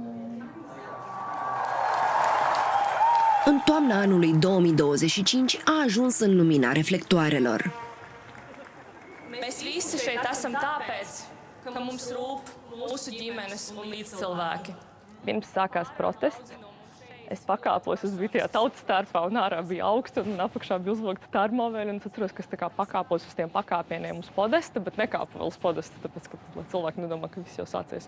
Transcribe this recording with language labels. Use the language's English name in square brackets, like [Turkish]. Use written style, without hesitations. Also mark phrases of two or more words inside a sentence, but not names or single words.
[Romanian] În toamna anului 2025 a ajuns în lumina reflectoarelor. [Latvian] Mēs visi šeit esam tāpēc, ka mums rūp mūsu ģimenes un līdzcilvēki. Pirms sākās protests, es pakāpos, es biju tajā tautas starpā un ārā bija augsts un apakšā bija uzvilkta termovēļa. Un es atceros, ka es tā kā pakāpos uz tiem pakāpieniem uz podesta, bet nekāpu vēl uz podesta, tāpēc, ka cilvēki nedomā, ka viss jau sācies.